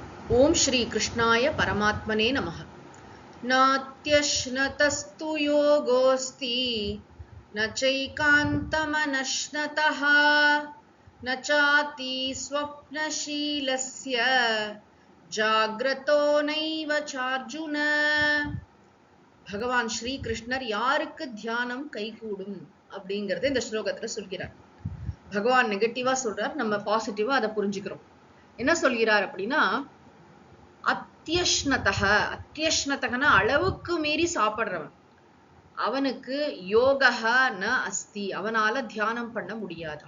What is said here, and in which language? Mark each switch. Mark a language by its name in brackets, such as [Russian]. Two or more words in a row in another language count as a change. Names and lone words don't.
[Sanskrit] ओम श्री कृष्णाय परमात्मने नमः। नात्यश्नतस्तु योगोऽस्ति न चैकान्तमनश्नतः न चाति स्वप्नशीलस्य जाग्रतो नैव चार्जुन। [Tamil] भगवान श्री कृष्णर யாருக்கு தியானம் கைகூடும் அப்படிங்கறத இந்த ஸ்லோகத்துல சொல்கிறார். பகவான் நெகட்டிவா சொல்றார், நம்ம பாசிட்டிவா அதை புரிஞ்சுக்கிறோம். என்ன சொல்கிறார் அப்படின்னா, அத்தியஷ்ணதகனா அளவுக்கு மீறி சாப்பிடுறவன், அவனுக்கு [Sanskrit] योगा न अस्ति, [Tamil] அவனால தியானம் பண்ண முடியாது.